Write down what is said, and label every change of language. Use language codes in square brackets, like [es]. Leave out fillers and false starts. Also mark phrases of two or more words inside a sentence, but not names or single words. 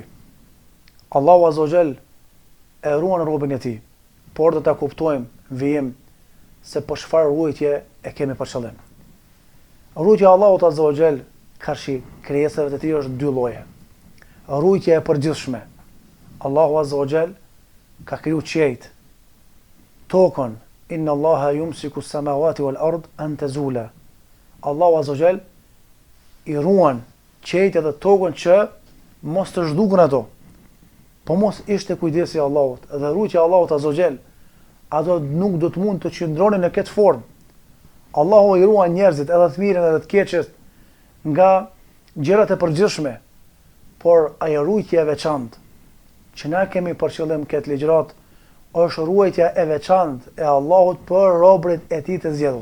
[sq] Allahu [ar] عز وجل [sq] e ruan robën e tij, por do ta kuptojmë vijim se për çfarë ruajtje e kemi për qëllim. Ruajtja e Allahut [ar] عز وجل [sq] karshi krijesave të tij është dy lloje. Ruajtja e përgjithshme. Allahu [ar] عز وجل [sq] ka kriju qiejt, tokën, [ar] إن الله يمسك السماوات والأرض أن تزولا. [sq] Allahu [ar] عز وجل [sq] I ruan qiejt edhe tokën që mos të zhdukën ato. Po mos ishte kujdesi I Allahut dhe ruajtja e Allahut [ar] عز وجل, [sq] ato nuk do të mund të qëndronin në këtë formë. Allahu I ruan njerëzit edhe të mirën edhe të keqet nga gjërat e përgjithshme, por ajo ruajtja e veçantë që na kemi për qëllim këtë ligjërat është ruajtja e veçantë e Allahut për robërit e tij të zgjedhur.